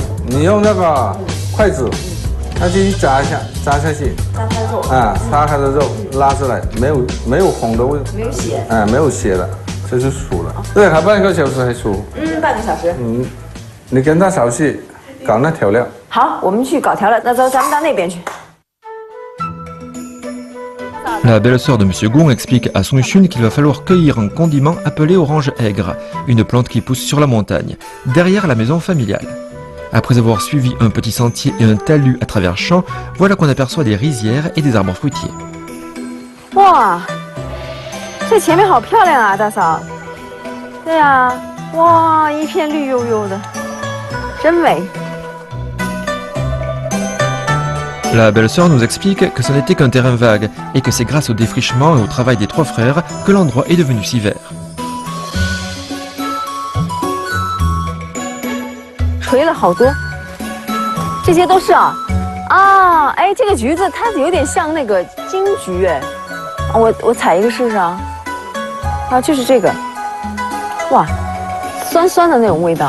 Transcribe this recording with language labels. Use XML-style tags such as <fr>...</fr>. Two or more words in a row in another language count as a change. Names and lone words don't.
<zh>你用那个筷子，它去扎一下，扎下去。扎它肉。擦它的肉，拉出来，没有红的味。没有血。没有血的。这就熟了，对，还半个小时还熟。半个小时。你跟他少去搞那调料。好，我们去搞调料。那走，咱们到那边去。</zh> <fr>La belle-sœur de M. Gung explique à Song Xun qu'il va falloir cueillir un condiment appelé orange aigre, une plante qui pousse sur la montagne, derrière la maison familiale. Après avoir suivi un petit sentier et un talus à travers champs, voilà qu'on aperçoit des rizières et des arbres fruitiers.</fr> <zh>Wow. 这前面好漂亮啊，大嫂。对呀，哇，一片绿油油的，真美。</zh> <fr>La belle-sœur nous explique que ce n'était qu'un terrain vague et que c'est grâce au défrichement et au travail des 3 frères que l'endroit est devenu si vert.</fr> <zh>垂了好多，这些都是啊。啊，哎，这个橘子它有点像那个金桔哎。我采一个试试啊。啊，就是这个，哇，酸酸的那种味道。</zh>